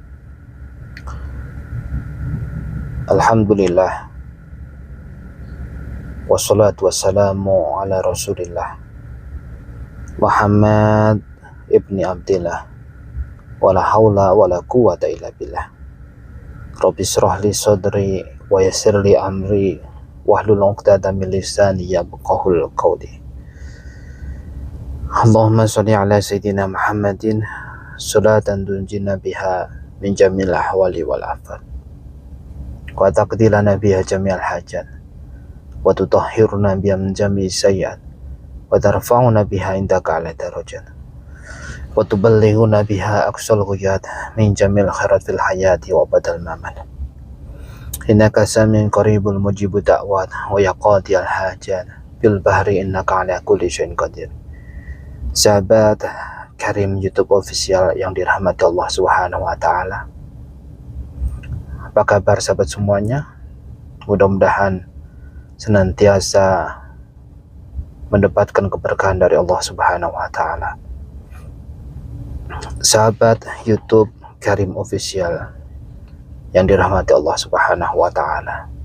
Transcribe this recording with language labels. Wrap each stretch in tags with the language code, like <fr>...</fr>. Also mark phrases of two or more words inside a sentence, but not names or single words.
<ar>الحمد لله، والصلاة والسلام على رسول الله محمد بن عبد الله، ولا حول ولا قوة إلا بالله. رب اشرح لي صدري ويسر لي أمري واحلل عقدة من لساني يفقهوا قولي. اللهم صل على سيدنا محمد صلاة تنجينا بها من جميع الأهوال والآفات، وتقضي لنا بها جميع الحاجات، وتطهرنا بها من جميع السيئات، وترفعنا بها عندك على الدرجات، وتبلغنا بها أقصى الغايات من جميع الخيرات في الحياة وبعد الممات. إنك سميع قريب مجيب الدعوات ويا قاضي الحاجات بالبحر إنك على كل شيء قدير.</ar> <id>Sahabat Karim YouTube official yang dirahmati</id> <ar>الله سبحانه وتعالى.</ar> <id>Apa kabar sahabat semuanya? Mudah-mudahan senantiasa mendapatkan keberkahan dari</id> <ar>الله سبحانه وتعالى.</ar> <id>Sahabat YouTube Karim official yang dirahmati</id> <ar>الله سبحانه وتعالى.</ar>